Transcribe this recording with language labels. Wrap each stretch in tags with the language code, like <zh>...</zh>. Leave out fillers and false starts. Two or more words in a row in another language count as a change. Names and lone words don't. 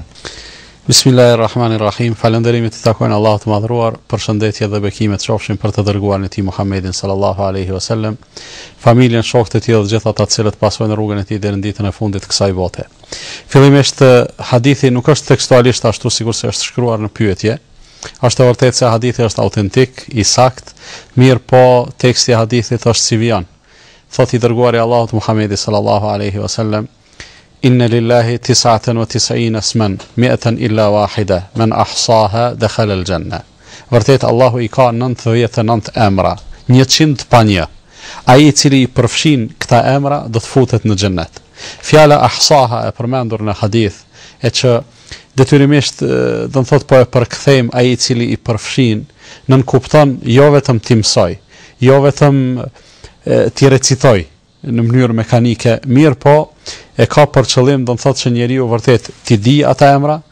<sq>Bismillahirrahmanirrahim. Falënderimit të takojnë Allahut të madhruar, përshëndetje dhe bekimet qofshin për të dërguarin e tij Muhammedin</sq> <ar>صلى الله عليه وسلم,</ar> <sq>familjen, shokët e tij dhe të gjithë ata të cilët pasojnë rrugën e tij deri në ditën e fundit të kësaj bote. Fillimisht hadithi nuk është tekstualisht ashtu sikur se është shkruar në pyetje. Është e vërtetë se hadithi është autentik, i saktë, mirë po teksti i hadithit është si vjen. Thotë i dërguari i Allahut Muhammedi</sq> <ar>صلى الله عليه وسلم: إن لله 99 اسما 100 إلا واحدة من أحصاها دخل الجنة.</ar> <sq>Vërtet Allahu i ka 99 emra, 100 pa një. Ai i cili i përfshin këta emra do të futet në xhennet. Fjala ahsaha e përmendur në hadith e që detyrimisht do të thotë po e përkthejmë ai i cili i përfshin, nën kupton jo vetëm ti mësoj, jo vetëm ti recitoj në mënyrë mekanike, mirë po e ka për qëllim do të thotë që njeriu vërtet ti di ata emra,</sq>